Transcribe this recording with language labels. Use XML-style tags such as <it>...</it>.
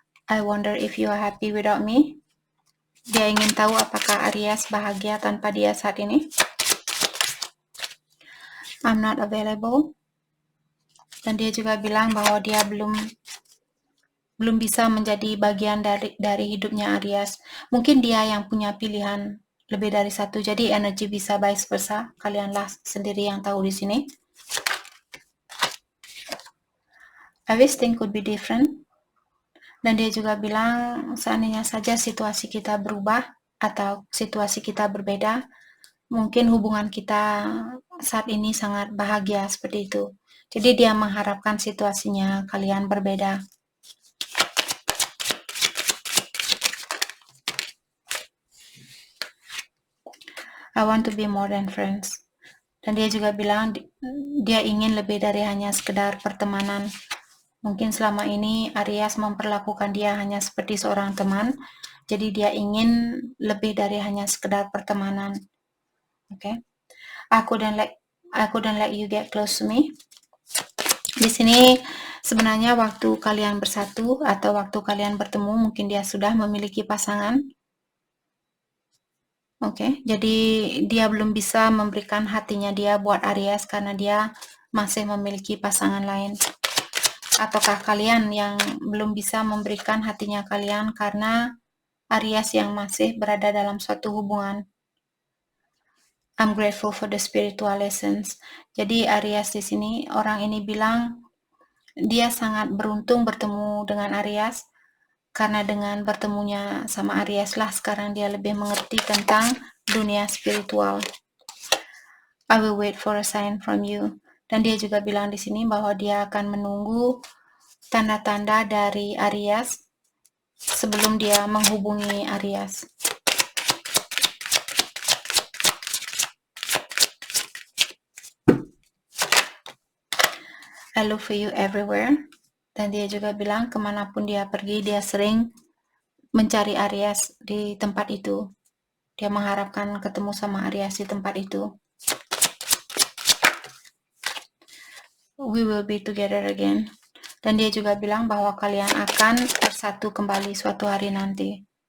<en>I wonder if you are happy without me.</en> <id>Dia ingin tahu apakah Aries bahagia tanpa dia saat ini.</id> <en>I'm not available.</en> <id>Dan dia juga bilang bahwa dia belum bisa menjadi bagian dari hidupnya Aries. Mungkin dia yang punya pilihan lebih dari satu. Jadi energi bisa vice versa. Kalianlah sendiri yang tahu di sini.</id> <en>I wish things could be different.</en> <id>Dan dia juga bilang seandainya saja situasi kita berubah atau situasi kita berbeda, mungkin hubungan kita saat ini sangat bahagia seperti itu. Jadi dia mengharapkan situasinya kalian berbeda.</id> <en>I want to be more than friends.</en> <id>Dan dia juga bilang dia ingin lebih dari hanya sekedar pertemanan. Mungkin selama ini Aries memperlakukan dia hanya seperti seorang teman, jadi dia ingin lebih dari hanya sekedar pertemanan. Oke.</id> <en>I couldn't let you get close to me.</en> <id>Di sini sebenarnya waktu kalian bersatu atau waktu kalian bertemu, mungkin dia sudah memiliki pasangan. Oke, jadi dia belum bisa memberikan hatinya dia buat Aries karena dia masih memiliki pasangan lain. Ataukah kalian yang belum bisa memberikan hatinya kalian karena Aries yang masih berada dalam suatu hubungan?</id> <en>I'm grateful for the spiritual lessons.</en> <id>Jadi Aries di sini, orang ini bilang dia sangat beruntung bertemu dengan Aries, karena dengan bertemunya sama Aries lah sekarang dia lebih mengerti tentang dunia spiritual.</id> <en>I will wait for a sign from you.</en> <id>Dan dia juga bilang di sini bahwa dia akan menunggu tanda-tanda dari Aries sebelum dia menghubungi Aries.</id> <en>I look for you everywhere.</en> <id>Dan dia juga bilang kemanapun dia pergi, dia sering mencari Aries di tempat itu. Dia mengharapkan ketemu sama Aries di tempat itu.</id> <en>We will be together again.</en> <id>Dan dia juga bilang bahwa kalian akan bersatu kembali suatu hari nanti.</id>